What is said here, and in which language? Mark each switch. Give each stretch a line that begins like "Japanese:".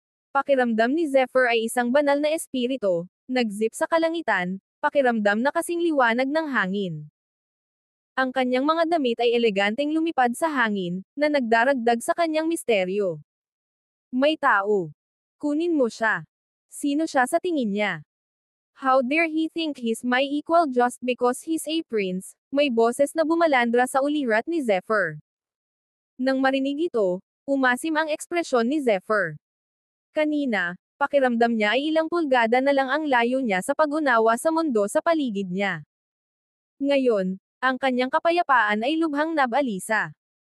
Filipino: Pakiramdam ni Zephyr ay isang banal na espiritu, nagzip sa kalangitan, pakiramdam na kasing liwanag ng hangin. Ang kanyang mga damit ay eleganteng lumipad sa hangin, na nagdaragdag sa kanyang misteryo. May tao. Kunin mo siya. Sino siya sa tingin niya?
English: How dare he think he's my equal just because he's a prince?
Filipino: May boses na bumalandra sa ulirat ni Zephyr. Nang marinig ito, umasim ang ekspresyon ni Zephyr. Kanina, pakiramdam niya ay ilang pulgada na lang ang layo niya sa pag-unawa sa mundo sa paligid niya. Ngayon, ang kanyang kapayapaan ay lubhang nabalisa.